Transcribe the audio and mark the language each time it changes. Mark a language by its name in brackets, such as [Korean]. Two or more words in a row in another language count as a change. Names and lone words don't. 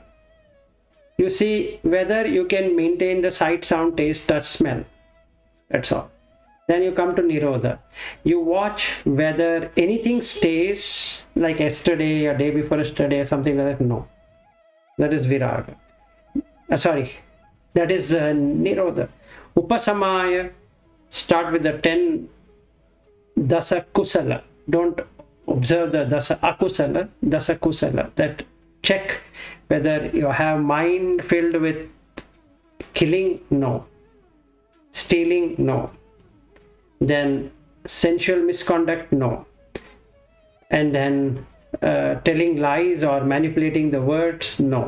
[English] You see whether you can maintain the sight, sound, taste, touch, smell. That's all. Then you come to nirodha. You watch whether anything stays like yesterday or day before yesterday or something like that. No. That is viraga. That is nirodha. [Pali] Upasamāya. [English] Start with the 10 [Pali] dasa kusala. [English] Don't observe the [Pali] dasa akusala, dasa kusala. [English] That check whether you have mind filled with killing, no. Stealing, no. Then sensual misconduct, no. And then telling lies or manipulating the words, no.